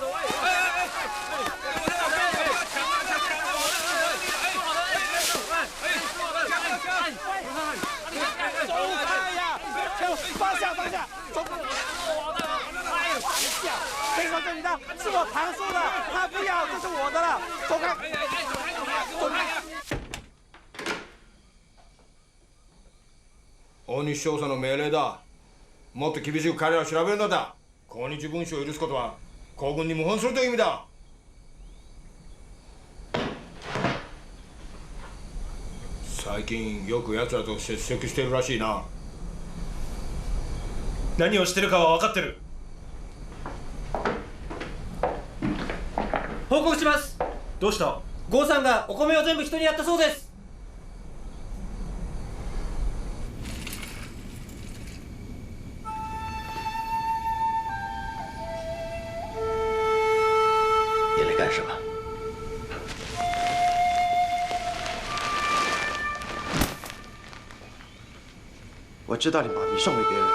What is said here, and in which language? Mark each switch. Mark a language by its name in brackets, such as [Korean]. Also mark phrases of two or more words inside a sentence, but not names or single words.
[Chinese] 放下，走开！哎呦，别说这里的，是我堂叔的，他不要，这是我的了，走开！走开！ [Japanese] 大西少佐の命令だ。もっと厳しく彼らを調べるのだ。抗日文書を許すことは皇軍に謀反するという意味だ。最近よく奴らと接触しているらしいな。何をしてるかは分かってる。報告します。どうした？郷さんがお米を全部人にやったそうです。 [Chinese] 你来干什么？我知道你把米送给别人，